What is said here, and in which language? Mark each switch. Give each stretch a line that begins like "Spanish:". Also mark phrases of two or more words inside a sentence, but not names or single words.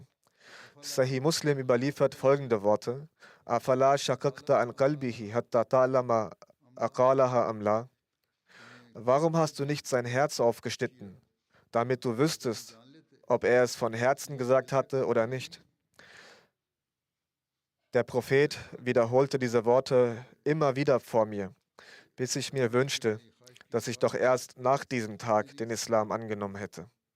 German: Sahih Muslim überliefert folgende Worte:
Arabic: أفلا شققت عن قلبه حتى تعلم أقالها أم لا?
German: Warum hast du nicht sein Herz aufgeschnitten, damit du wüsstest, ob er es von Herzen gesagt hatte oder nicht? Der Prophet wiederholte diese Worte immer wieder vor mir, bis ich mir wünschte, dass ich doch erst nach diesem Tag den Islam angenommen hätte.